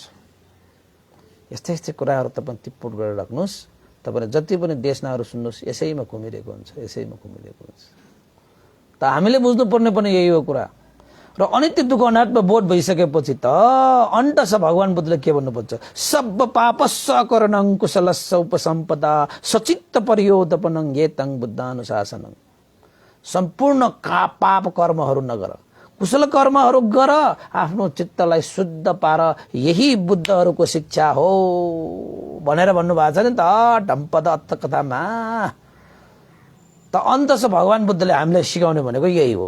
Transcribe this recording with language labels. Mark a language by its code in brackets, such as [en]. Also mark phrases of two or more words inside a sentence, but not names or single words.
[ne] यस्तै कुराहरु तपाईं टिप्पण गरेर राख्नुस्। तपाईले जति पनि देशनाहरु सुन्नुस्, यसैमा घुमिरहेको हुन्छ। त हामीले बुझ्नुपर्ने पनि यही हो कुरा। र अनित्य दुःख अनात्म बोध भइसकेपछि त अन्तस भगवान बुद्धले के भन्नुपर्छ? [pi] सब पापस्स करणं कुशलस्स उपसम्पदा सचित्त परियोधपनं येतं बुद्धानुशासनं। [ne] सम्पूर्ण पाप कर्महरु नगर, कुशल कर्महरु गर, आफ्नो चित्तलाई शुद्ध पार, यही बुद्धहरुको शिक्षा हो भनेर भन्नुभएको छ नि त ढम्पद अर्थ कथामा। त अन्तस भगवान बुद्धले हामीलाई सिकाउने भनेको यही हो।